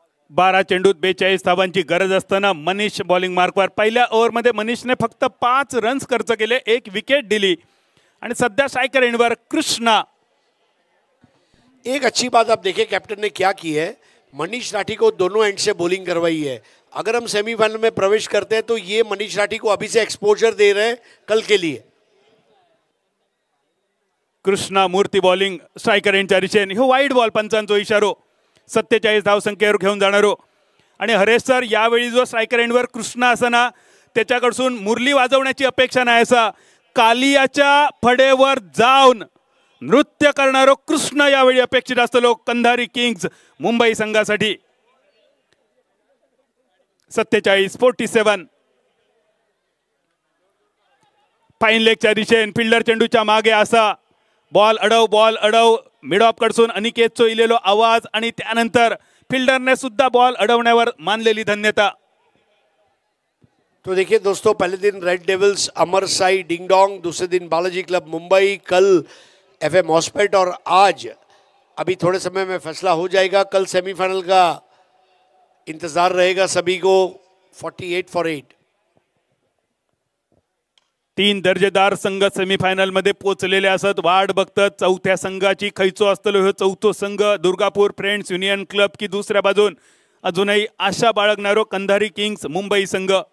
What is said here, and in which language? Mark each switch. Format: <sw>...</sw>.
<mr>12 चेंडूत 42 धावांची गरज असताना मनीष बॉलिंग मार्कवर. पहिल्या ओव्हरमध्ये मनीषने फक्त 5 रन्स खर्च केले, 1 विकेट दिली आणि सध्या स्ट्रायकर एंडवर कृष्णा.</mr> <hi>एक अच्छी बात आप देखिए कैप्टन ने क्या की है. मनीष राठी को दोनों एंड से बॉलिंग करवाई है. अगर हम सेमीफाइनल में प्रवेश करते हैं तो ये मनीष राठी को अभी से एक्सपोजर दे रहे हैं कल के लिए.</hi> <mr>कृष्णा मूर्ती बॉलिंग स्ट्रायकर एंडच्या दिशेने. हो वाईड बॉल पंचांचो इशारो. 47 धाव संख्येवर घेऊन जाणारो. आणि हरेश सर यावेळी जो स्ट्रायकर एंडवर कृष्णा असना त्याच्याकडून मुरली वाजवण्याची अपेक्षा नाही. असा कालियाच्या फडेवर जाऊन नृत्य करणारो कृष्ण यावेळी अपेक्षित असतो कंधारी किंग्स मुंबई संघासाठी. 47-47. फाईन लेगच्या दिशेने फिल्डर चेंडूच्या मागे असा बॉल अडव मिड ऑफ कडसून अनिकेतचो इलेलो आवाज आणि त्यानंतर फिल्डरने सुद्धा बॉल अडवण्यावर मानलेली धन्यता.</mr> <hi>तो देखिए दोस्तों, पहले दिन रेड डेविल्स अमर साई डिंग डोंग, दूसरे दिन बालाजी क्लब मुंबई, कल FM हॉस्पेट और आज अभी थोड़े समय में फैसला हो जाएगा. कल सेमीफाइनल का इंतजार रहेगा सभी को.</hi> <en>48 for 8.</en> <mr>3 दर्जेदार संघ सेमीफायनल मध्ये पोहोचलेले असत. वाट बघतात चौथ्या संघाची. खैचो असतलो हो चौथो संघ दुर्गापूर फ्रेंड्स युनियन क्लब की दुसऱ्या बाजून अजूनही आशा बाळगणारो कंधारी किंग्स मुंबई संघ.</mr>